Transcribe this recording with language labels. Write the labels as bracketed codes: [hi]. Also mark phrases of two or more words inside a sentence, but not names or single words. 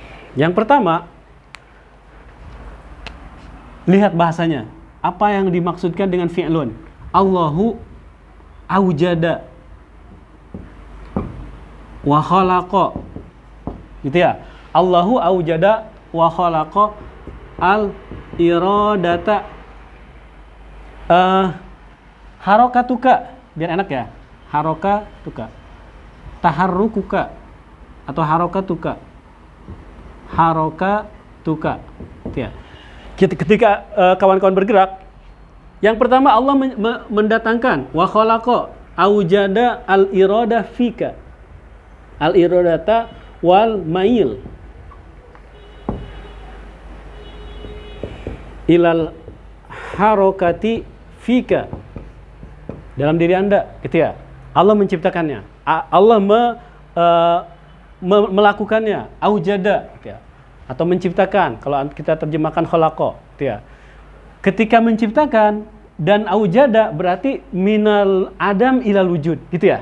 [id] Yang pertama, lihat bahasanya. Apa yang dimaksudkan dengan fi'lun? [ar] الله أوجد وخلق. [id] Gitu ya. [ar] الله أوجد وخلق الإرادة. [id] Harokatuka, biar enak ya. [ar] Harokatuka. Taharrukuka atau harokatuka. [id] Harokatuka. Ya. Ketika kawan-kawan bergerak, yang pertama Allah mendatangkan [ar] وخلق أوجد الإرادة فيك. الإرادة والميل إلى الحركة فيك, [id] dalam diri Anda, gitu ya. Allah menciptakannya, Allah melakukannya, aujada, gitu ya. Atau menciptakan, kalau kita terjemahkan khalaqa, gitu ya. Ketika menciptakan dan aujada berarti [ar] من العدم إلى الوجود, [id] gitu ya.